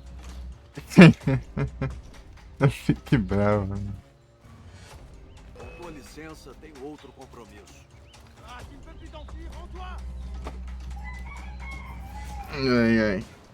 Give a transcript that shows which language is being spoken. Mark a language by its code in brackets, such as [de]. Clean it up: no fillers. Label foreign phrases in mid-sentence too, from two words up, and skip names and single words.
[pt] Não fique bravo. Né? Com tua licença, tenho outro compromisso. [fr] Ah, tu ne peux plus t'enfuir, rends-toi! Ai, ai.